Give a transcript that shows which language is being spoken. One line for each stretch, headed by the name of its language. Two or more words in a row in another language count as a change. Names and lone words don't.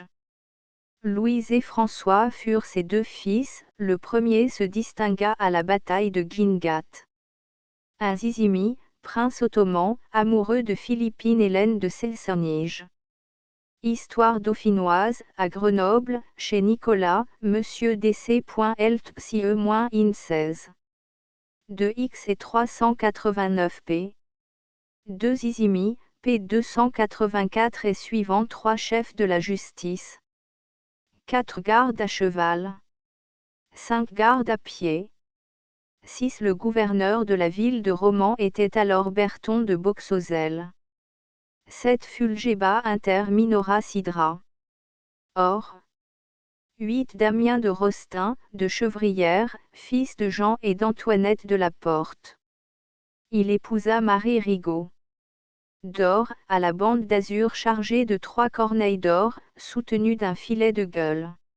French: Louise et François furent ses 2 fils, le premier se distingua à la bataille de Guingat. Azizimi, prince ottoman, amoureux de Philippine Hélène de Cessonniges. Histoire dauphinoise, à Grenoble, chez Nicolas, Monsieur DC.Elt.CE-IN16. 2X et 389 p. 2 Izimi, p. 284 et suivant 3 chefs de la justice. 4 gardes à cheval. 5 gardes à pied. 6 Le gouverneur de la ville de Romans était alors Berton de Boxozel.
Latin: 7 Fulgéba inter minora sidra.
French: Or. 8 Damien de Rostin, de Chevrières, fils de Jean et d'Antoinette de la Porte. Il épousa Marie Rigaud. D'or, à la bande d'azur chargée de 3 corneilles d'or, soutenues d'un filet de gueules.